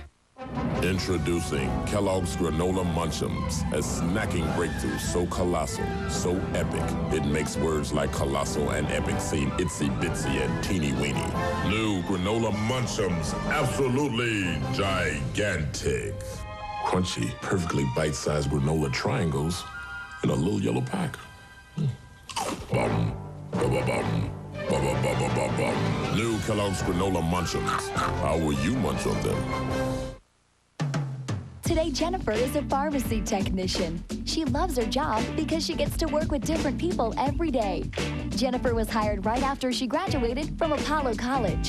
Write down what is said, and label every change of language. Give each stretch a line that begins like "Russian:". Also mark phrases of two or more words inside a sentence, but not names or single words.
English: Introducing Kellogg's Granola Munch'ems, a snacking breakthrough so colossal, so epic, it makes words like colossal and epic seem itsy-bitsy and teeny-weeny. New Granola Munch'ems, absolutely gigantic. Crunchy, perfectly bite-sized granola triangles in a little yellow pack. Bum, ba-ba-bum, ba-ba-ba-ba-ba-bum. New Kellogg's Granola Munch'ems. How will you munch on them? Today, Jennifer is a pharmacy technician. She loves her job because she gets to work with different people every day. Jennifer was hired right after she graduated from Apollo College.